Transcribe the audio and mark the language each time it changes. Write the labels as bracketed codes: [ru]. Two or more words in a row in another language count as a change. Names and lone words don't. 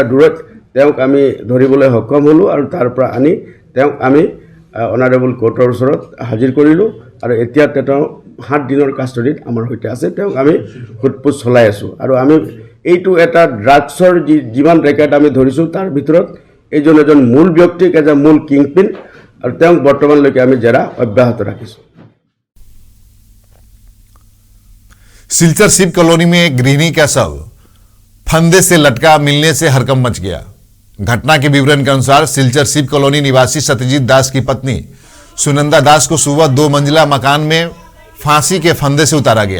[as] দূৰত তেওঁক আমি ধৰিবলৈ সক্ষম হ'লোঁ আৰু তাৰ পৰা আনি তেওঁক আমি [en] honourable court [as] ওচৰত হাজিৰ কৰিলোঁ আৰু এতিয়া তেওঁ 7 দিনৰ কাষ্টডিত আমাৰ সৈতে আছে তেওঁক আমি সোধপোছ চলাই আছোঁ আৰু আমি এইটো এটা ড্ৰাগছৰ যিমান ৰেকেট আমি ধৰিছোঁ তাৰ ভিতৰত এজন মূল ব্যক্তিক এজন মূল কিংপিন আৰু তেওঁক বৰ্তমানলৈকে আমি জেৰা অব্যাহত ৰাখিছোঁ [hi] सिलचर शिव कॉलोनी में एक गृहिणी का शव फंदे से लटका मिलने से हड़कंप मच गया। घटना के विवरण के अनुसार सिलचर शिव कॉलोनी निवासी सत्यजीत दास की पत्नी सुनंदा दास को सुबह 2 मंजिला मकान में फांसी के फंदे से उतारा गया।